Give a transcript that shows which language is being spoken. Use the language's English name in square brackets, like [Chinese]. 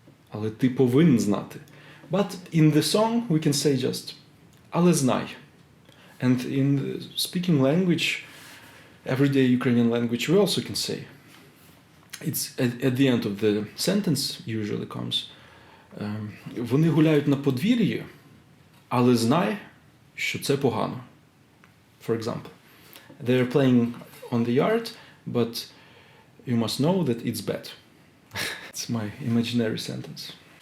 [Ukrainian] Але ти повинен знати. [English] But in the song we can say just [Ukrainian] але знай. [English] And in the speaking language, everyday Ukrainian language, we also can say. It's at the end of the sentence usually comes. [Ukrainian] Вони гуляють на подвір'ї, але знай, що це погано. [English] For example, they're playing on the yard, but you must know that it's bad. It's my imaginary sentence.